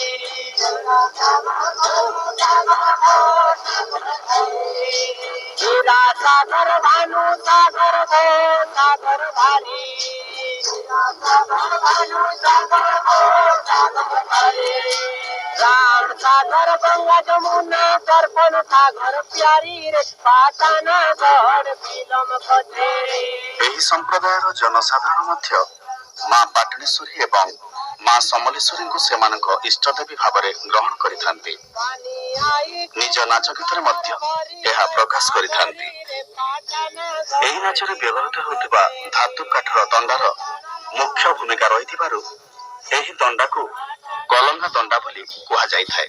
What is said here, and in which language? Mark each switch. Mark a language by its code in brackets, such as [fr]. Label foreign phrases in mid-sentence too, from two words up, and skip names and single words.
[hi] हीरा सागर भानु सागर भो सागर भारी राम सागर गंगा जमुना दर्पण सागर प्यारी रे पाटना गढ़ बिलम कथे [or] ଏହି ସମ୍ପ୍ରଦାୟର ଜନସାଧାରଣ ମଧ୍ୟ ମା ପାଟଣେଶ୍ୱରୀ ଏବଂ ମା ସମଲେଶ୍ୱରୀଙ୍କୁ ସେମାନଙ୍କ ଇଷ୍ଟଦେବୀ ଭାବରେ ଗ୍ରହଣ କରିଥାନ୍ତି। ନିଜ ନାଚ ଗୀତରେ ମଧ୍ୟ ଏହା ପ୍ରକାଶ କରିଥାନ୍ତି। ଏହି ନାଚରେ ବ୍ୟବହୃତ ହେଉଥିବା ଧାତୁ କାଠର ଦଣ୍ଡାର ମୁଖ୍ୟ ଭୂମିକା ରହିଥିବାରୁ ଏହି ଦଣ୍ଡାକୁ କଲଙ୍ଗା ଦଣ୍ଡା ବୋଲି କୁହାଯାଇଥାଏ।